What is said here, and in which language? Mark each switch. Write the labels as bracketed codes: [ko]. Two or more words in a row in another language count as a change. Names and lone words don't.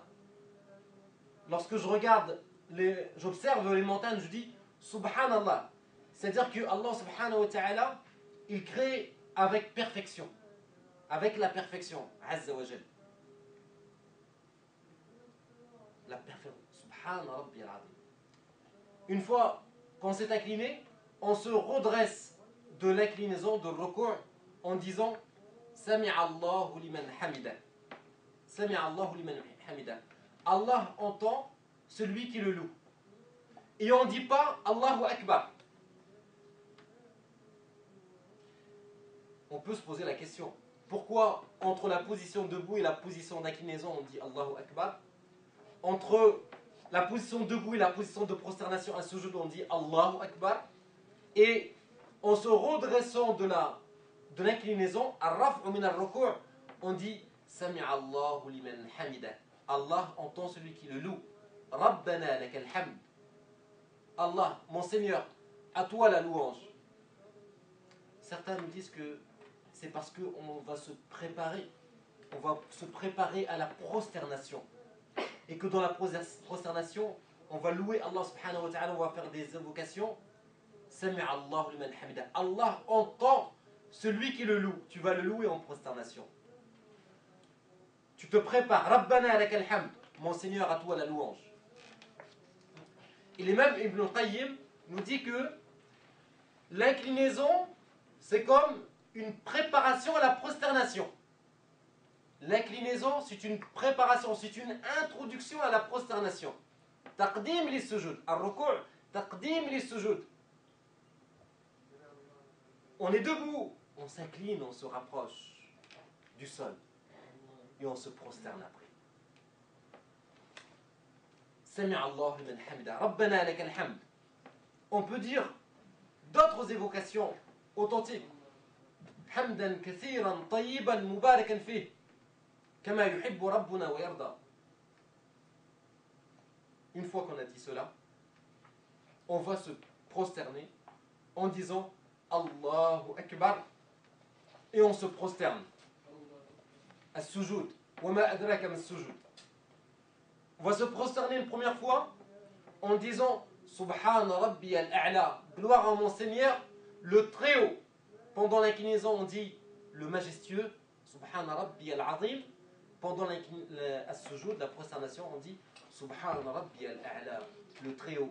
[fr] Lorsque j'observe les montagnes, je dis Subhanallah. C'est-à-dire que Allah [ar] سبحانه وتعالى, [fr] il crée avec perfection. Avec la perfection. [ar] عز وجل. [fr] La perfection. [ar] سبحان ربي العظيم. [fr] Une fois qu'on s'est incliné, on se redresse de l'inclinaison, de ruku' en disant [ar] سمع الله لمن حمده. سمع الله لمن حمده. [fr] Allah entend celui qui le loue. Et on ne dit pas [ar] الله أكبر. [fr] On peut se poser la question, pourquoi entre la position debout et la position d'inclinaison on dit [ar] الله أكبر? [fr] Entre la position debout et la position de prosternation à sujoud on dit [ar] الله أكبر. [fr] Et en se redressant de l'inclinaison, [ar] الرفع من الركوع', [fr] on dit [ar] سمع الله لمن حمده. [fr] Allah entend celui qui le loue. [ar] ربنا لك الحمد. [fr] Allah, mon Seigneur, à toi la louange. Certains nous disent que c'est parce qu'on va se préparer. On va se préparer à la prosternation. Et que dans la prosternation, on va louer Allah [ar] سبحانه وتعالى, [fr] on va faire des invocations. [ar] سمع الله لمن حمده. [fr] Allah entend celui qui le loue. Tu vas le louer en prosternation. Tu te prépares. [ar] ربنا لك الحمد. [fr] Mon Seigneur, à toi la louange. Et l'imam Ibn Qayyim nous dit que l'inclinaison, c'est comme une préparation à la prosternation. L'inclinaison, c'est une préparation, c'est une introduction à la prosternation. [ar] تقديم للسجود. الركوع، تقديم للسجود. [fr] On est debout, on s'incline, on se rapproche du sol et on se prosterne après. [ar] سمع الله لمن حمده. ربنا لك الحمد. [fr] On peut dire d'autres évocations authentiques. [ar] حمدا كثيرا طيبا مباركا فيه. كما يحب ربنا ويرضى. [fr] une fois qu'on a dit cela, on va se prosterner en disant [ar] الله أكبر [fr] et on se prosterne. [ar] السجود. وما أدراك ما السجود. [fr] On va se prosterner une première fois en disant [ar] سبحان ربي الأعلى, [fr] gloire à mon Seigneur, le très haut. Pendant l'inclinaison, on dit le majestueux, [ar] سبحان ربي العظيم. [fr] Pendant la prosternation, on dit [ar] سبحان ربي الأعلى, [fr] le très haut.